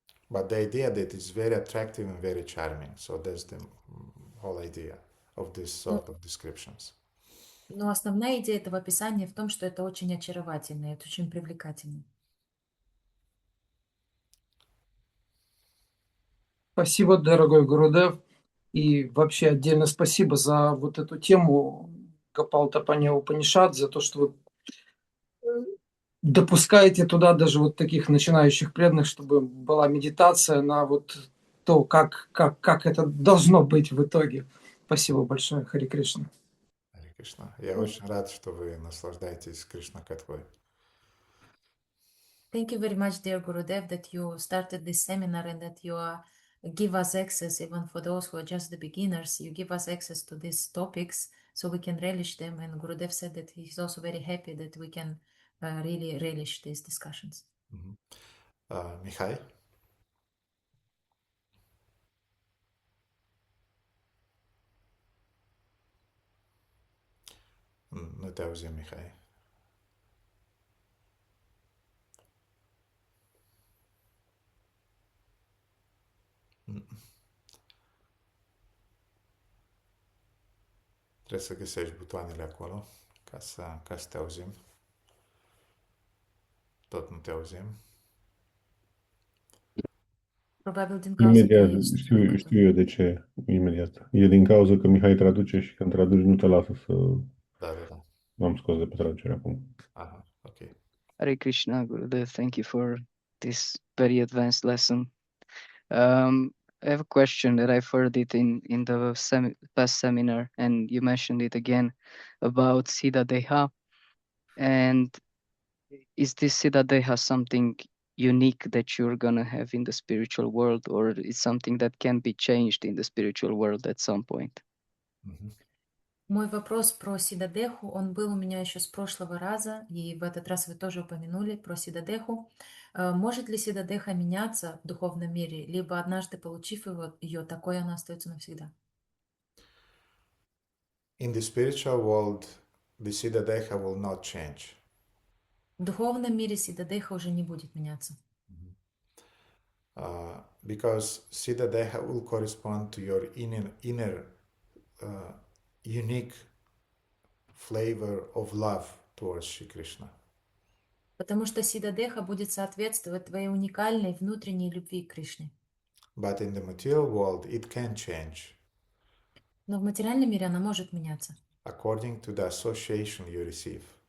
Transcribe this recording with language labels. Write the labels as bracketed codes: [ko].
[en] But the idea that it's very attractive and very charming. So that's the whole idea of this sort of descriptions. [ru] Но основная идея этого описания в том, что это очень очаровательно, это очень привлекательно. Спасибо, дорогой Гурудев. И вообще отдельно спасибо за вот эту тему Гопалтапания Упанишад, за то, что вы допускаете туда даже вот таких начинающих преданных, чтобы была медитация на вот то, как это должно быть в итоге. Спасибо большое, Хари Кришна. Харе Кришна. Я очень рад, что вы наслаждаетесь Кришна-катхой. [en] Thank you very much, dear Gurudev, that you started this seminar and that you give us access, even for those who are just the beginners, you give us access to these topics so we can relish them. And Gurudev said that he's also very happy that we can really relish these discussions. Mihai? [ro] Nu te auzim, Mihai. Trebuie să găsești butoanele acolo ca să te auzim. Tot nu te auzim. Probabil din cauza că Imediat, ești știu eu de ce, imediat. E din cauza că Mihai traduce și când traduci nu te lasă să... Da. M-am scos de pe traducere acum. Aha, ok. [en] Hare Krishna, Gurudev. Thank you for this very advanced lesson. I have a question that I've heard it in the past seminar, and you mentioned it again about Siddha Deha. And is this Siddha Deha something unique that you're gonna have in the spiritual world, or is something that can be changed in the spiritual world at some point? [ru] Мой вопрос про Сидадеху, он был у меня еще с прошлого раза, и в этот раз вы тоже упомянули про Сидадеху. Может ли Сидадеха меняться в духовном мире, либо однажды получив ее, такой она остается навсегда? [en] In the spiritual world, the Siddha Deha will not change. [ru] В духовном мире Сидадеха уже не будет меняться. [en] Because Siddha Deha will correspond to your inner unique flavor of love towards Shri Krishna. [ru] Потому что Сидадеха будет соответствовать твоей уникальной внутренней любви к Кришне. [en] But in the material world, it can change [ru] Но в материальном мире она может меняться. [en] according to the association you receive.